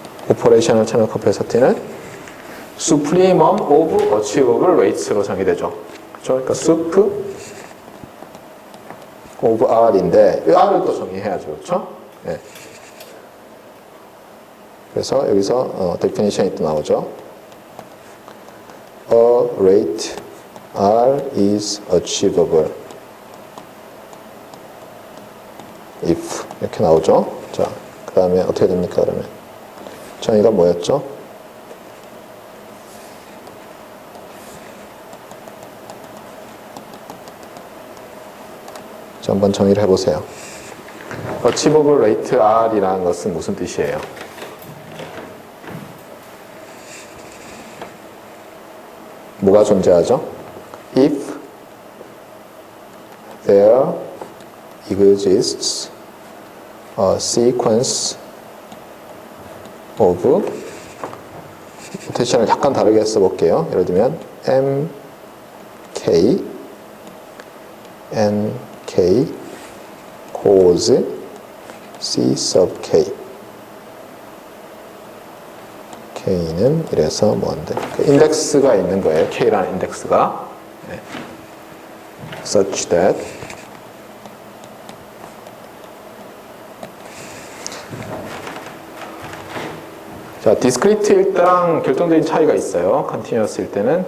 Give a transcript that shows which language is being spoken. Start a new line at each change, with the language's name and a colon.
Korean: 오퍼레이셔널 채널 커패시티는 Supremum of Achievable Rates 로 정의되죠. 그렇죠? 그러니까 sup of R인데 이 R을 또 정의해야죠. 그렇죠? 네. 그래서 여기서 definition이 또 나오죠.
English: A rate R is achievable if 이렇게 나오죠.
Korean: 자, 그 다음에 어떻게 됩니까? 그러면 정의가 뭐였죠? 자, 한번 정의를 해보세요. Achievable rate R 이라는 것은 무슨 뜻이에요? 뭐가 존재하죠?
English: If there exists a sequence of 노테이션을 약간 다르게 써볼게요.
Korean: 예를 들면 MK NK cos C sub K K는 이래서 뭔데? 그 인덱스가 있는 거예요. K라는 인덱스가. 네. such that 자, 디스크리트일 때랑 결정적인 차이가 있어요. 컨티뉴어스일 때는.